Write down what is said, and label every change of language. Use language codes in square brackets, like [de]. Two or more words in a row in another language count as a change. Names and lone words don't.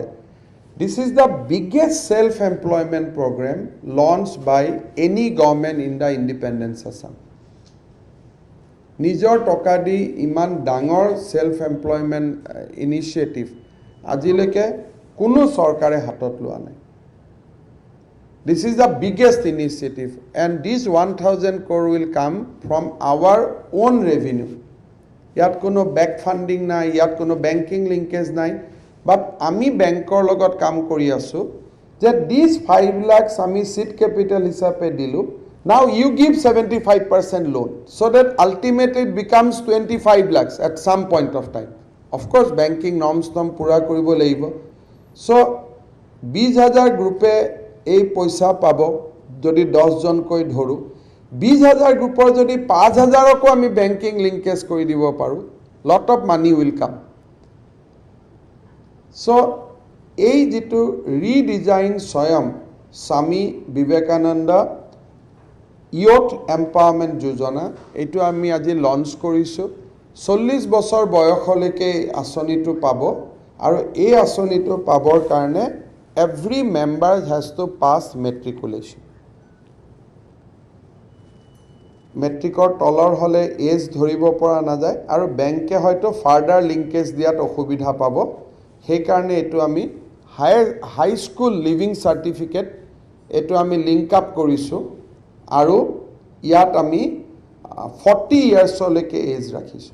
[en] this is the biggest self employment program launch by any government in the independent Assam. [as] নিজৰ টকা দি ইমান ডাঙৰ [en] self employment initiative [as] আজিলৈকে কোনো চৰকাৰে হাতত লোৱা নাই। [en] This is the biggest initiative, and this 1,000 crore will come from our own revenue. [as] ইয়াত কোনো [en] back funding [as] নাই, ইয়াত কোনো [en] banking linkage [as] নাই, বাট আমি বেংকৰ লগত কাম কৰি আছোঁ যে [en] this 5 lakhs [as] আমি [en] seed capital [as] হিচাপে দিলোঁ, [en] now you give 75% loan, so that ultimately it becomes 25 lakhs at some point of time. Of course, banking norms [as] পূৰা কৰিব লাগিব। So 20,000 গ্ৰুপে এই পইচা পাব, যদি 10 জনকৈ ধৰোঁ, 20,000 গ্ৰুপৰ যদি 5,000কো আমি [en] banking linkage [as] কৰি দিব পাৰোঁ, [en] lot of money will come. [as] চ' এই যিটো ৰিডিজাইন স্বয়ং স্বামী বিবেকানন্দ ইয়থ এম্পাৱাৰমেণ্ট যোজনা, এইটো আমি আজি লঞ্চ কৰিছোঁ। 40 বছৰ বয়সলৈকে এই আঁচনিটো পাব, আৰু এই আঁচনিটো পাবৰ কাৰণে [en] every member has to pass matriculation. [as] মেট্ৰিকৰ তলৰ হ'লে এজ ধৰিব পৰা নাযায়, আৰু বেংকে হয়তো [en] further linkage [as] দিয়াত অসুবিধা পাব। সেইকাৰণে এইটো আমি [en] high school leaving certificate [as] এইটো আমি [en] link up [as] কৰিছোঁ, আৰু ইয়াত আমি 40 ইয়াৰ্ছলৈকে এজ ৰাখিছোঁ।